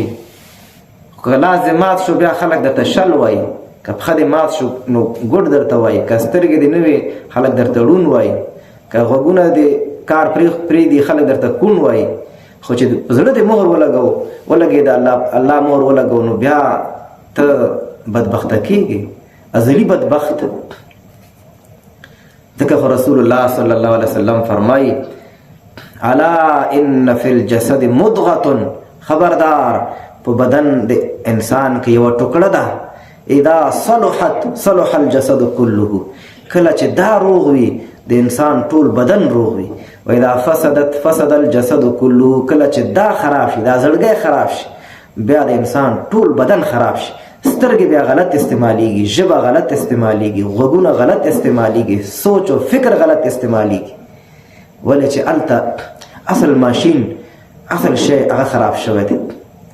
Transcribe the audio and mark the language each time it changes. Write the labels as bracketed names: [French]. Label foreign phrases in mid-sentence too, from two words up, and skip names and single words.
[Pashto] که لاس دې مات شو بیا خلک درته شل وایي، که پښه دې مات شو نو ګوډ درته وایي، که سترګې دې نه وي خلک درته ړون وایي، که غوږونه دې کار پرېږدي خلک درته کون وایي. خو چې زړه دې مهر ولګېد، الله مهر ولګو، نو بیا ته بدبخته کېږي، ازلی بدبخت. ځکه خو [Arabic] رسول الله صلی الله علیه وسلم [Pashto] فرمایي [Arabic] الا ان فی الجسد مضغه، [Pashto] خبردار په بدن د انسان کې یوه ټوکړه ده، [Arabic] اذا صلحت صلح الجسد كله، [Pashto] کله چې دا روغ وي د انسان ټول بدن روغ وي، [Arabic] و اذا فسدت فسد الجسد كله، [Pashto] کله چې دا خراب شي، دا زړګی خراب شي، بیا د انسان ټول بدن خراب شي. سترګې بیا غلط استعمالیږي، ژبه غلط استعمالیږي، غوږونه غلط استعمالیږي، سوچ او فکر غلط استعمالیږي. ولې چې هلته اصل ماشین، اصل شی هغه خراب شوی دی.